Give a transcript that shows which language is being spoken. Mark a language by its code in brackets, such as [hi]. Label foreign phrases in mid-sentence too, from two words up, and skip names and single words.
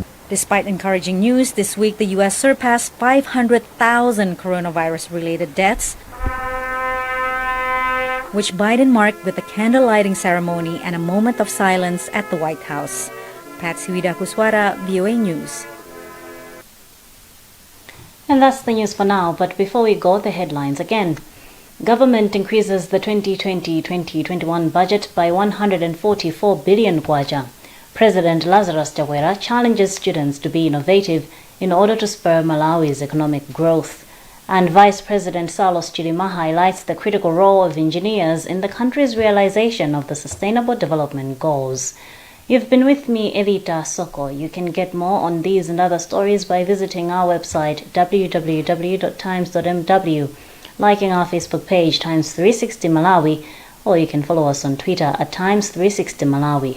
[en] Despite encouraging news, this week the U.S. surpassed 500,000 coronavirus-related deaths, which Biden marked with a candle-lighting ceremony and a moment of silence at the White House. Patsy Wadakuswara, VOA News. And that's the news for now, but before we go, the headlines again. Government increases the 2020-2021 budget by 144 billion kwacha. President Lazarus Chakwera challenges students to be innovative in order to spur Malawi's economic growth. And Vice President Saulos Chilima highlights the critical role of engineers in the country's realization of the Sustainable Development Goals. You've been with me, Evita Soko. You can get more on these and other stories by visiting our website www.times.mw, liking our Facebook page Times360 Malawi, or you can follow us on Twitter at Times360 Malawi.